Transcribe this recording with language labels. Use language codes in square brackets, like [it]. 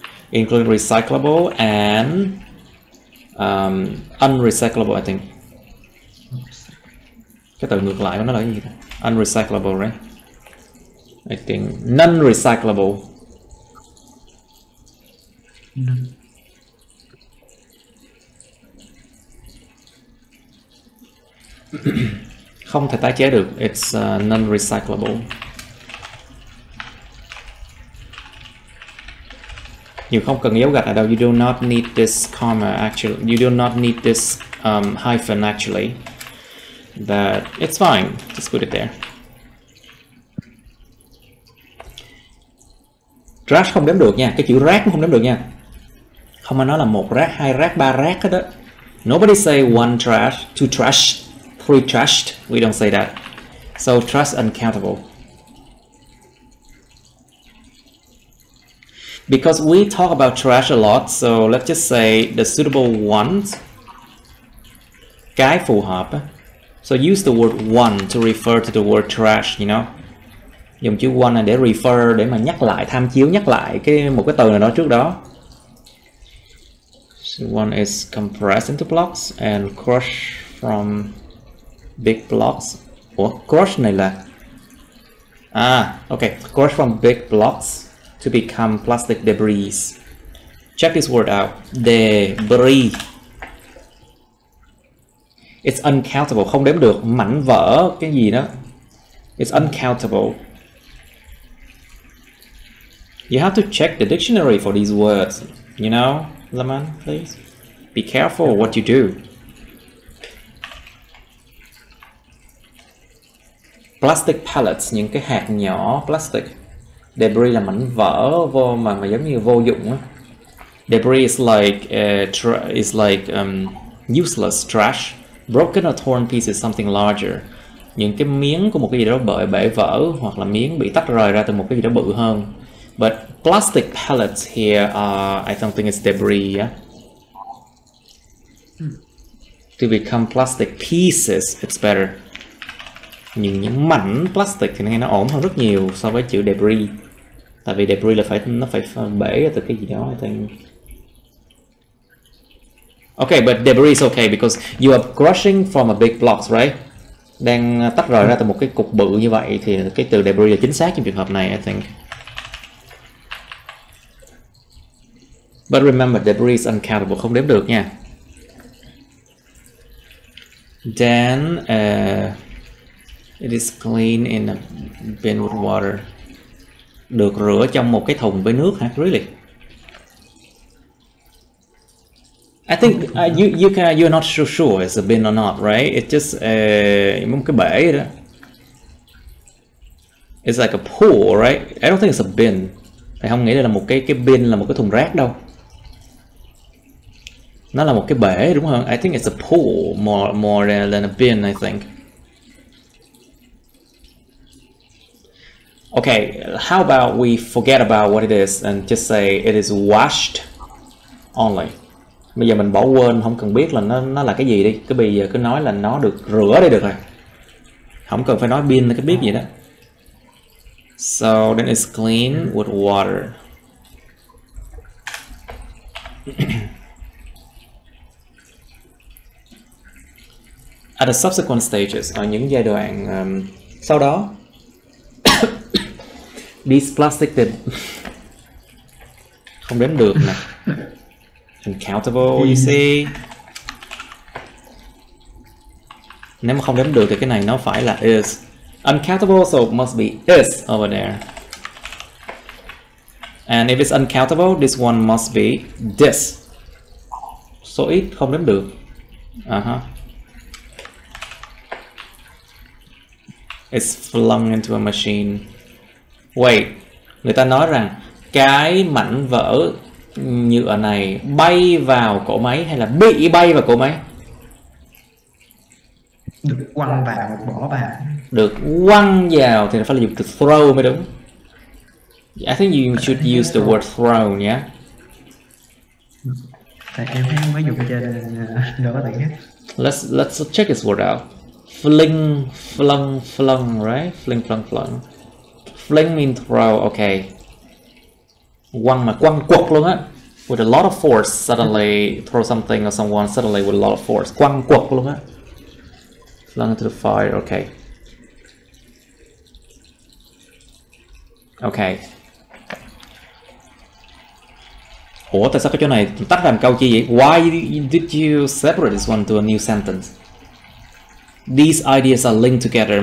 [en] Including recyclable and unrecyclable, I think. [vi] Cái từ ngược lại của nó là cái gì đó? [en] Unrecyclable, right? I think non-recyclable. [vi] Không thể tái chế được. [en] It's non-recyclable. [vi] You không cần dấu gạch ở đâu. [en] You do not need this comma actually. You do not need this hyphen actually. But it's fine. Just put it there. [vi] Trash không đếm được nha. Cái chữ rác cũng không đếm được nha. Không ai nói là một rác, hai rác, ba rác hết đó. [en] Nobody say one trash, two trash, three trashed. We don't say that. So trash uncountable. Because we talk about trash a lot, so let's just say the suitable ones. [vi] Cái phù hợp. [en] So use the word one to refer to the word trash, you know. [vi] Dùng chữ one này để refer, để mà nhắc lại, tham chiếu nhắc lại một cái từ nào đó trước đó. [en] So one is compressed into blocks and crushed from big blocks. [vi] Ủa, [en] crush [vi] này là [en] okay, crushed from big blocks to become plastic debris. Check this word out. Debris. It's uncountable, [vi] không đếm được, mảnh vỡ cái gì đó. [en] It's uncountable. You have to check the dictionary for these words, you know, Zaman, please. Be careful what you do. [vi] Plastic pellets, những cái hạt nhỏ plastic. Debris là mảnh vỡ vô mà giống như vô dụng á. [en] Debris is like useless trash. Broken or torn piece is something larger. [vi] Những cái miếng của một cái gì đó bể vỡ hoặc là miếng bị tách rời ra từ một cái gì đó bự hơn. [en] But plastic pellets here I don't think it's debris, yeah? To become plastic pieces, it's better. [vi] Những mảnh plastic thì nghe nó ổn hơn rất nhiều so với chữ debris. Tại vì debris là nó phải bể ra từ cái gì đó, [en] I think. Okay, but debris is okay because you are crushing from a big blocks, right? [vi] Đang tách rời ra từ một cái cục bự như vậy thì cái từ debris là chính xác trong trường hợp này, [en] I think. But remember, debris is uncountable, [vi] không đếm được nha. [en] Then it is clean in a bin with water. [vi] Được rửa trong một cái thùng với nước hả? [en] Really? I think you're not sure it's a bin or not, right? It's just [vi] một cái bể đó. [en] It's like a pool, right? I don't think it's a bin. [vi] Thầy không nghĩ đây là một cái bin, là một cái thùng rác đâu. Nó là một cái bể đúng không? [en] I think it's a pool more than a bin, I think. Okay, how about we forget about what it is and just say it is washed only. [vi] Bây giờ mình bỏ quên, không cần biết là nó là cái gì đi. Cứ bây giờ cứ nói là nó được rửa đây được rồi. Không cần phải nói bin hay cái biết gì đó. [en] So then it's clean with water. At the subsequent stages, [vi] ở những giai đoạn sau đó, [en] these plastic [vi] không đếm được nè. [en] Uncountable, you see. [vi] Nếu mà không đếm được thì cái này nó phải là is. [en] Uncountable, so it must be is over there. And if it's uncountable, this one must be this. [vi] Số ít không đếm được. [en] It's flung into a machine. Wait, [vi] người ta nói rằng cái mảnh vỡ nhựa này bay vào cỗ máy hay là bị bay vào cỗ máy? Được quăng vào, bỏ vào. Được quăng vào thì phải là dùng từ throw mới đúng. [en] I think you should use the word throw nhé. [vi] Tại em thấy mới dùng trên đâu có thể. [en] Let's check this word out. Fling, flung, right? Fling, flung. Fling means throw, okay. [vi] Quăng mà quăng quật luôn á. [en] With a lot of force, suddenly throw something or someone suddenly with a lot of force. [vi] Quăng quật luôn á. [en] Flung into the fire, okay. Okay. [vi] Ủa tại sao cái chỗ này tách làm câu chi vậy? [en] Why did you separate this one to a new sentence? These ideas are linked together.